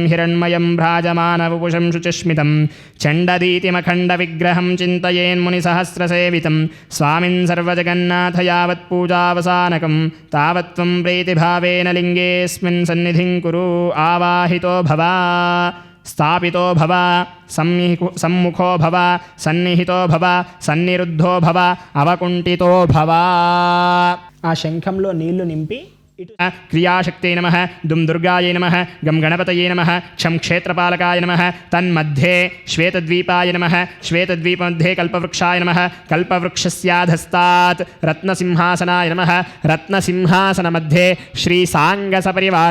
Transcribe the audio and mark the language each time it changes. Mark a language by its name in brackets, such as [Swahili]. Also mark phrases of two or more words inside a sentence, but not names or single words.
[Sanskrit] हिरण्मयं भ्राजमानवपुषं शुचिस्मितं चण्डदीतिमखण्डविग्रहं चिन्तयेन्मुनिसहस्रसेवितं स्वामिन् सर्वजगन्नाथ यावत् पूजावसानकं तावत् त्वं प्रीतिभावेन लिङ्गेऽस्मिन् सन्निधिं कुरु आवाहितो भव स्थापितो भव सम्मुखो भव सन्निहितो भव सन्निरुद्धो भव అవకుంఠితో భవ [Telugu] ఆ శంఖంలో నీళ్లు నింపి ఇటు [Sanskrit] క్రియాశక్తే నమః దుం దుర్గాయై నమః గం గణపతయే నమః క్షం క్షేత్రపాలకాయ నమః తన్మధ్యే శ్వేతద్వీపాయ నమః శ్వేతద్వీపमध्ये కల్పవృక్షాయ నమః కల్పవృక్షస్యాధస్తాత్ రత్నసింహాసనాయ నమః రత్నసింహాసనमध्ये శ్రీ సాంగసపరివార